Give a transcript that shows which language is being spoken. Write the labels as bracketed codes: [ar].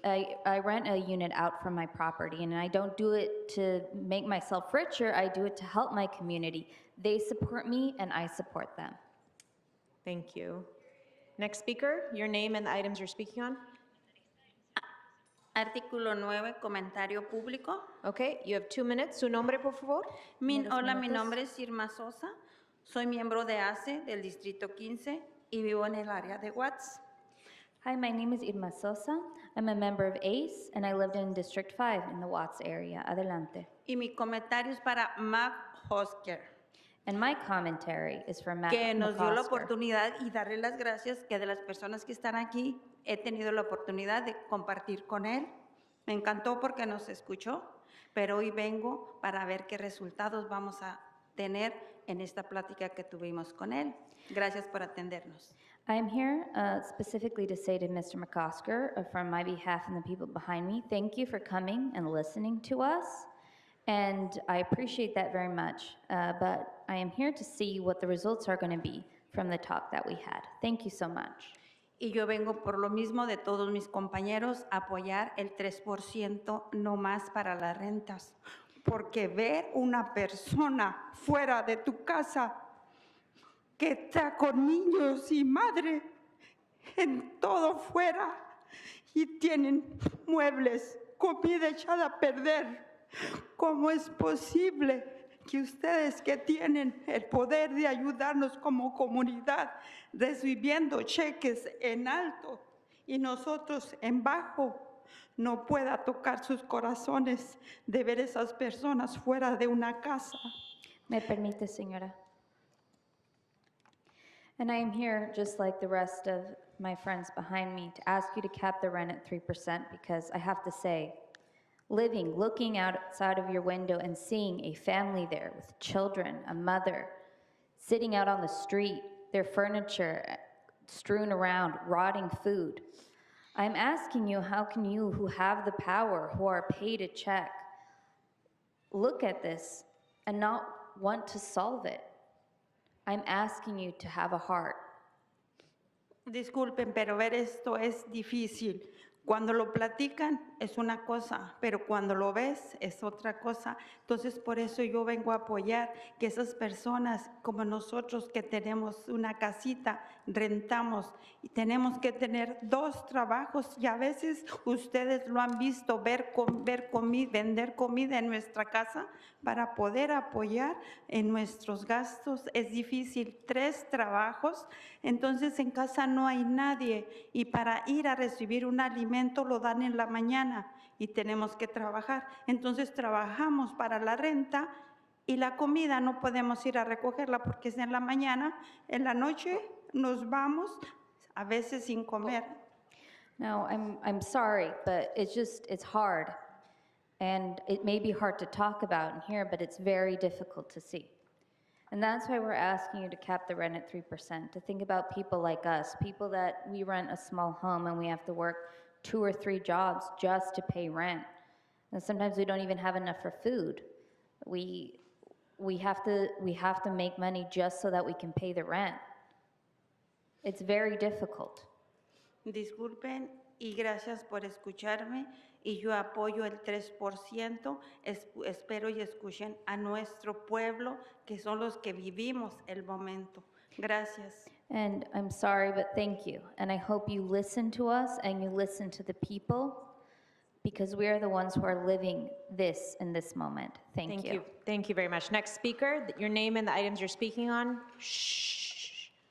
[en] I rent a unit out from my property, and I don't do it to make myself richer. I do it to help my community. They support me, and I support them. Thank you. Next speaker, your name and the items you're speaking on. [es] Artículo 9, comentario público. [en] Okay, you have 2 minutes. [es] Su nombre, por favor. Hola, mi nombre es Irma Sosa. Soy miembro de ACE del Distrito 15 y vivo en el área de Watts. [en] Hi, my name is Irma Sosa. I'm a member of ACE, and I lived in District 5 in the Watts area. [es] Adelante. Y mi comentario es para Mac Hosker, [en] And my commentary is for Matt [es] que nos dio la [en] McCosker. [es] oportunidad y darle las gracias que de las personas que están aquí he tenido la oportunidad de compartir con él. Me encantó porque nos escuchó, pero hoy vengo para ver qué resultados vamos a tener en esta plática que tuvimos con él. Gracias por atendernos. [en] I am here specifically to say to Mr. McCosker, from my behalf and the people behind me, thank you for coming and listening to us. And I appreciate that very much. But I am here to see what the results are going to be from the talk that we had. Thank you so much. [es] Y yo vengo por lo mismo de todos mis compañeros a apoyar el 3% no más para las rentas. Porque ver una persona fuera de tu casa que está con niños y madre en todo fuera y tienen muebles, comida echada a perder, ¿Cómo es posible que ustedes que tienen el poder de ayudarnos como comunidad, recibiendo cheques en alto y nosotros en bajo, no pueda tocar sus corazones de ver esas personas fuera de una casa? ¿Me permite, señora? [en] And I am here, just like the rest of my friends behind me, to ask you to cap the rent at 3% because I have to say, looking outside of your window and seeing a family there with children, a mother, sitting out on the street, their furniture strewn around, rotting food. I'm asking you, how can you, who have the power, who are paid a check, look at this and not want to solve it? I'm asking you to have a heart. [es] Disculpen, pero ver esto es difícil. Cuando lo platican es una cosa, pero cuando lo ves es otra cosa. Entonces, por eso yo vengo a apoyar que esas personas como nosotros que tenemos una casita, rentamos y tenemos que tener 2 trabajos y a veces ustedes lo han visto, vender comida en nuestra casa para poder apoyar en nuestros gastos. Es difícil, 3 trabajos, entonces en casa no hay nadie y para ir a recibir un alimento lo dan en la mañana y tenemos que trabajar. Entonces trabajamos para la renta y la comida no podemos ir a recogerla porque es en la mañana, en la noche nos vamos a veces sin comer. [en] No, I'm sorry, but it's hard. And it may be hard to talk about in here, but it's very difficult to see. And that's why we're asking you to cap the rent at 3%, to think about people like us, people that we rent a small home and we have to work 2 or 3 jobs just to pay rent. And sometimes we don't even have enough for food. We have to make money just so that we can pay the rent. It's very difficult. [es] Disculpen y gracias por escucharme y yo apoyo el 3%. Espero y escuchen a nuestro pueblo que son los que vivimos el momento. Gracias. [en] And I'm sorry, but thank you. And I hope you listen to us and you listen to the people because we are the ones who are living this in this moment. Thank you. Thank you very much. Next speaker, your name and the items you're speaking on. Shh.